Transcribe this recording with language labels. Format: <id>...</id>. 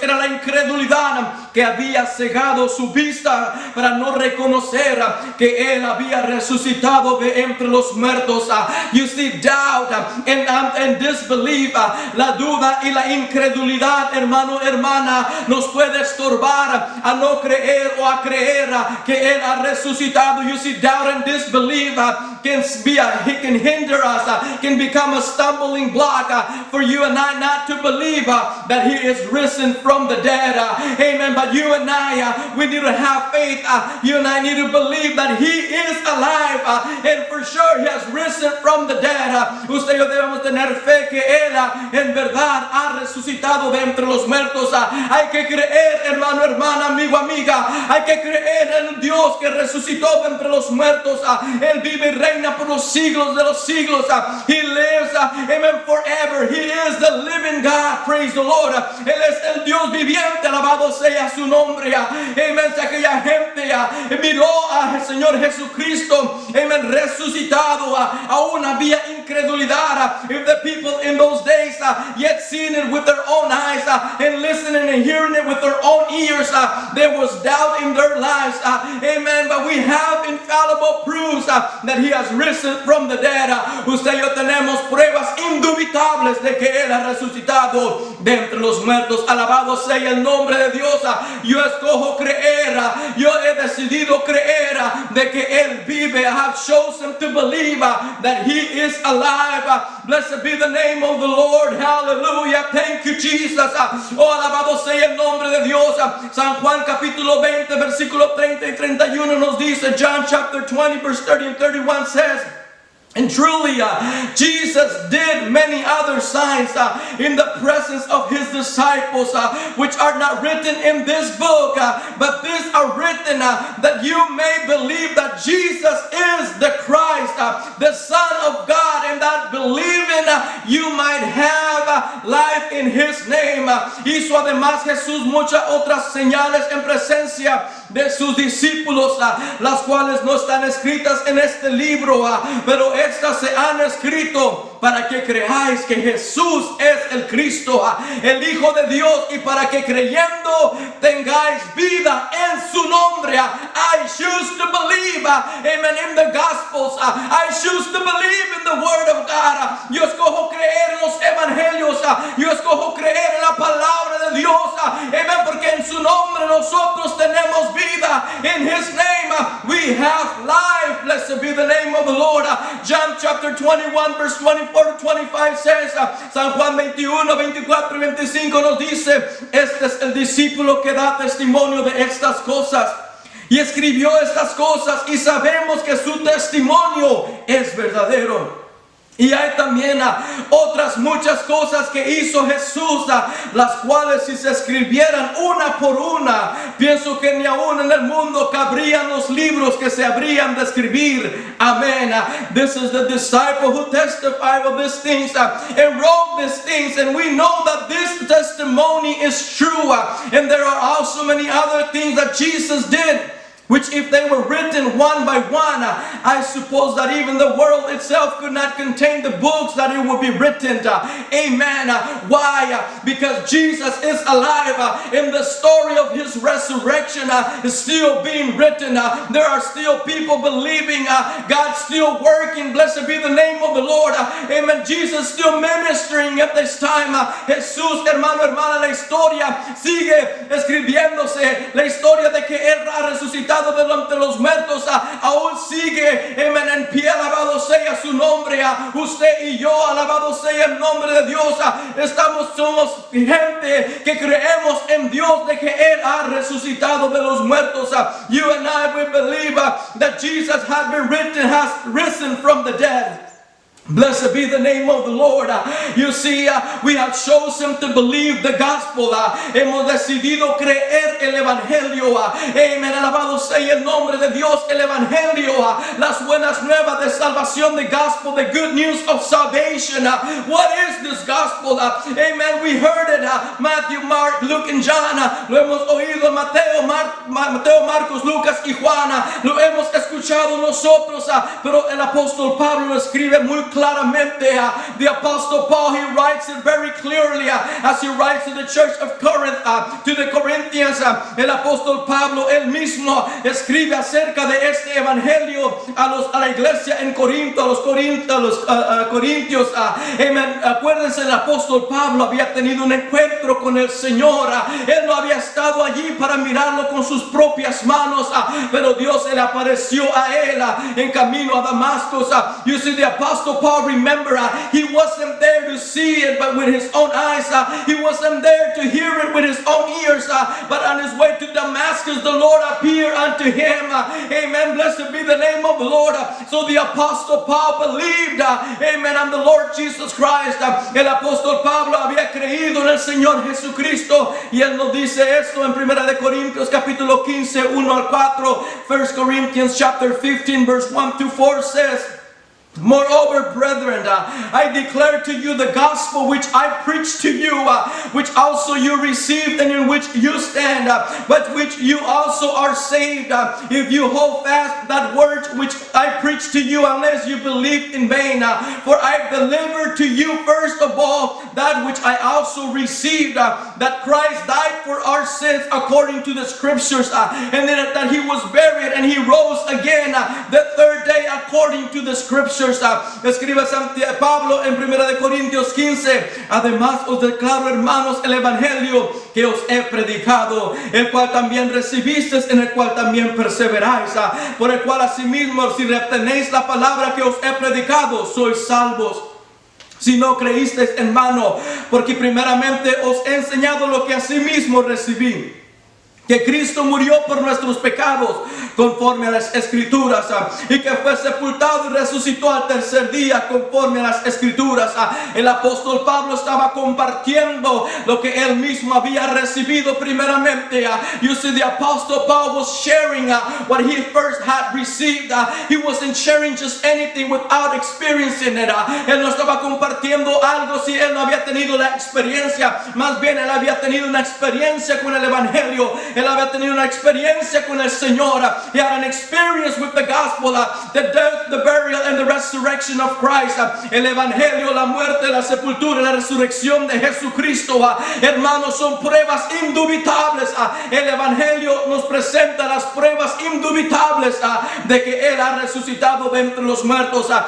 <es>Era la incredulidad que había cegado su vista para no reconocer que él había resucitado de entre los muertos.</es> <en>You see, doubt and disbelief,</en> <es>la duda y la incredulidad, hermano, hermana, nos puede estorbar a no creer o a creer que él ha resucitado.</es> <en>You see, doubt and disbelief can hinder us, can become a stumbling block for you and I not to believe that he is risen from the dead. Amen. But you and I, we need to have faith. You and I need to believe that he is alive, and for sure he has risen from the dead.</en> <es>Usted y yo debemos tener fe que él en verdad ha resucitado de entre los muertos. Hay que creer, hermano, hermana, amigo, amiga. Hay que creer en el Dios que resucitó de entre los muertos. Él vive y reina por los siglos de los siglos.</es> <en>He lives, amen, forever. He is the living God. Praise the Lord.</en> <es>Él es el Dios viviente, alabado sea su nombre. Amén. Si aquella gente miró al Señor Jesucristo, amén, resucitado, aún había incredulidad.</es> <en>If the people in those days yet seeing it with their own eyes and listening and hearing it with their own ears, there was doubt in their lives. Amen. But we have infallible proofs that He has risen from the dead.</en> <es>Usted y yo tenemos pruebas indubitables de que Él ha resucitado de entre los muertos. Alabado sea el nombre de Dios. Yo escojo creer, yo he decidido creer de que Él vive.</es> <en>I have chosen to believe that He is alive. Blessed be the name of the Lord. Hallelujah. Thank you, Jesus.</en> <es>Oh, alabado sea el nombre de Dios. San Juan capítulo 20 versículo 30 y 31 nos dice,</es> <en>John chapter 20 verse 30 and 31 says, and truly, Jesus did many other signs in the presence of His disciples, which are not written in this book, but these are written that you may believe that Jesus is the Christ, the Son of God, and that believing you might have life in His name.</en> <es>Hizo además Jesús muchas otras señales en presencia de sus discípulos, las cuales no están escritas en este libro, pero estas se han escrito para que creáis que Jesús es el Cristo, el Hijo de Dios, y para que creyendo tengáis vida en su nombre.</es> <en>I choose to believe, amen, in the Gospels. I choose to believe in the Word of God.</en> <es>Yo escojo creer en los Evangelios. Yo escojo creer en la palabra de Dios. Amen, porque en su nombre nosotros tenemos vida.</es> <en>In His name we have life. Blessed be the name of the Lord. John chapter 21 verse 24 to 25 says,</en> <es>San Juan 21, 24 y 25 nos dice, este es el discípulo que da testimonio de estas cosas y escribió estas cosas, y sabemos que su testimonio es verdadero. Y hay también otras muchas cosas que hizo Jesús, las cuales si se escribieran una por una, pienso que ni aún en el mundo cabrían los libros que se habrían de escribir. Amén.</es> <en>This is the disciple who testified of these things and wrote these things, and we know that this testimony is true. And there are also many other things that Jesus did, which if they were written one by one, I suppose that even the world itself could not contain the books that it would be written. Amen. Why? Because Jesus is alive, and the story of His resurrection is still being written. There are still people believing, God's still working. Blessed be the name of the Lord. Amen. Jesus still ministering at this time.</en> <es>Jesús, hermano, hermana, la historia sigue escribiéndose. La historia de que Él ha resucitado de los muertos aún sigue, amen, en pie. Alabado sea su nombre. Usted y yo, alabado sea el nombre de Dios, somos gente que creemos en Dios, de que Él ha resucitado de los muertos.</es> <en>You and I, we believe that Jesus has risen from the dead. Blessed be the name of the Lord. You see, we have chosen to believe the gospel.</en> <es>Hemos decidido creer el evangelio. Amen. Alabado sea el nombre de Dios. El evangelio, las buenas nuevas de salvación,</es> <en>the gospel, the good news of salvation. What is this gospel? Amen. We heard it. Matthew, Mark, Luke, and John.</en> <es>Lo hemos oído. Mateo, Marcos, Lucas y Juan. Lo hemos escuchado nosotros. Pero el apóstol Pablo lo escribe muy claramente.</es> <en>The Apostle Paul, he writes it very clearly as he writes to the church of Corinth, to the Corinthians.</en> <es>El apóstol Pablo él mismo escribe acerca de este evangelio a la iglesia en Corinto, a los corintios. Amen. Acuérdense, el apóstol Pablo había tenido un encuentro con el Señor. Él no había estado allí para mirarlo con sus propias manos, pero Dios se le apareció a él en camino a Damasco.</es> <en>You see, the apostle Paul, remember, he wasn't there to see it but with his own eyes. He wasn't there to hear it with his own ears, but on his way to Damascus the Lord appeared unto him. Amen. Blessed be the name of the Lord. So the apostle Paul believed, amen, on the Lord Jesus Christ.</en> <es>El apóstol Pablo había creído en el Señor Jesucristo, y él nos dice esto en 1 de Corintios capítulo 15, 1 al 4.</es> <en>1 Corinthians chapter 15 verse 1 to 4 says, Moreover, brethren, I declare to you the gospel which I preached to you, which also you received and in which you stand, but which you also are saved, if you hold fast that word which I preached to you, unless you believed in vain. For I delivered to you first of all that which I also received, that Christ died for our sins according to the scriptures, and that he was buried and he rose again the third day according to the scriptures.</en> <es>Escribe Pablo en 1 de Corintios 15. Además os declaro, hermanos, el evangelio que os he predicado, el cual también recibisteis, en el cual también perseveráis, por el cual asimismo si retenéis la palabra que os he predicado, sois salvos, si no creísteis en vano, porque primeramente os he enseñado lo que asimismo recibí, que Cristo murió por nuestros pecados conforme a las escrituras, y que fue sepultado y resucitó al tercer día conforme a las escrituras. El apóstol Pablo estaba compartiendo lo que él mismo había recibido primeramente.</es> <en>You see, the apostle Paul was sharing what he first had received. He wasn't sharing just anything without experiencing it.</en> <es>Él no estaba compartiendo algo si él no había tenido la experiencia. Más bien él había tenido una experiencia con el evangelio. Él había tenido una experiencia con el Señor.</es> <en>He had an experience with the gospel, the death, the burial, and the resurrection of Christ.</en> <es>El evangelio, la muerte, la sepultura, la resurrección de Jesucristo. Hermanos, son pruebas indubitables. El evangelio nos presenta las pruebas indubitables de que Él ha resucitado de entre los muertos.</es>